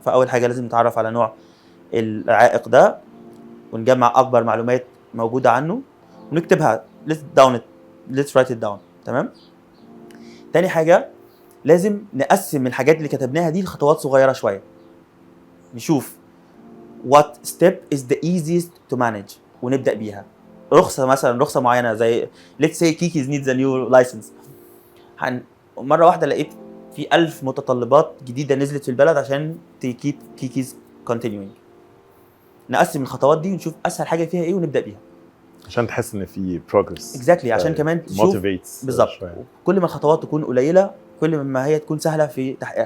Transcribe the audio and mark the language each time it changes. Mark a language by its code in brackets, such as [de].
[ar] فاول حاجه لازم نتعرف على نوع العائق ده ونجمع اكبر معلومات موجوده عنه ونكتبها [en] let's write it down. [ar] تمام. تاني حاجة لازم نقسم الحاجات اللي كتبناها دي لخطوات صغيرة شوية نشوف [en] what step is the easiest to manage [ar] ونبدأ بيها. رخصة معينة زي [en] let's say Kikis needs a new license. [ar] مرة واحدة لقيت في 1000 متطلبات جديدة نزلت في البلد عشان تكيب Kikis [en] continuing. [ar] نقسم الخطوات دي ونشوف أسهل حاجة فيها إيه ونبدأ بيها عشان تحس ان في [en] progress exactly [ar] عشان كمان تشوف بالظبط. كل ما الخطوات تكون قليله كل ما هي تكون سهله في تحقيقها.